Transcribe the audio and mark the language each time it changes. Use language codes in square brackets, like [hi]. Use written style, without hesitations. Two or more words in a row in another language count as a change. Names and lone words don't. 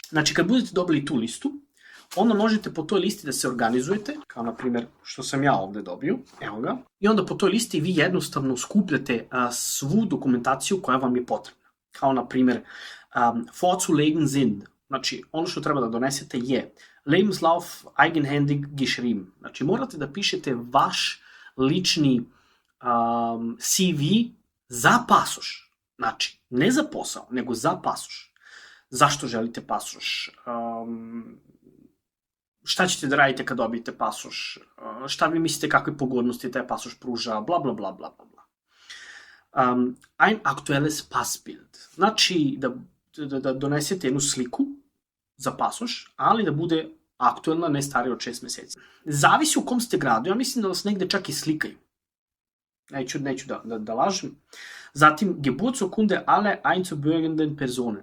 [sr] Znači, kad budete dobili tu listu, onda možete po toj listi da se organizujete, kao na primjer što sam ja ovde dobio, evo ga, i onda po toj listi vi jednostavno skupljate svu dokumentaciju koja vam je potrebna. Kao na primjer, [de] vorzulegen sind, [sr] znači ono što treba da donesete je [de] Lebenslauf eigenhändig geschrieben, [sr] znači morate da pišete vaš lični CV za pasoš, znači ne za posao, nego za pasoš. Zašto želite pasoš? Šta ćete da radite kad dobijete pasoš? Šta vi mislite kakve pogodnosti taj pasoš pruža? Bla, bla, bla, bla, bla. [de] Ein aktuelles Passbild. [sr] Znači da donesete jednu sliku za pasoš, ali da bude aktuelna, ne starija od 6 meseci. Zavisi u kom ste gradu, ja mislim da vas negde čak i slikaju. Neću da lažem. Zatim, [de] Geburtsurkunde alle einzubürgernden Personen.